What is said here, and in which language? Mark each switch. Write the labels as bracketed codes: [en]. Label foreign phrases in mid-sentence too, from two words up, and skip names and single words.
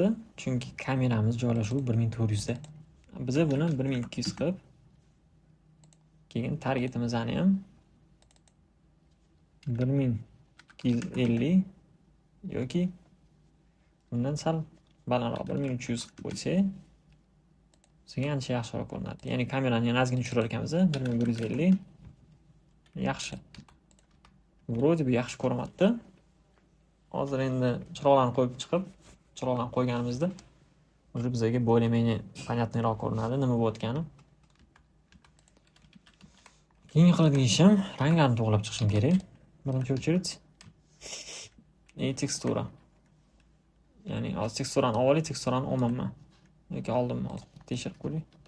[uz] Chunki kameramiz joylashuvi 1400 da. Biz buni 1200 qilib, keyin targetimizni ham 1250 yoki bundan sal balandroq 1300 qilib qo'ysak, sizga ancha yaxshiroq ko'rinadi. Ya'ni kamerani yana ozgina tushirar ekanmiz, 1150 yaxshi. [ru] Вроде бы [uz] yaxshi ko'ryapti. Hozir endi chiroqlarni qo'yib chiqib, chiroqlarni qo'yganimizda уже bizga [ru] более-менее понятныйroq [uz] ko'rinadi nima bo'layotgani. Keyin qiladigan ishim ranglarni to'g'rilab chiqishim kerak. Birinchi очередь tekstura. Ya'ni hozir teksturani olib, teksturani olmayman. Yoki oldimmi hozir tekshirib ko'ring.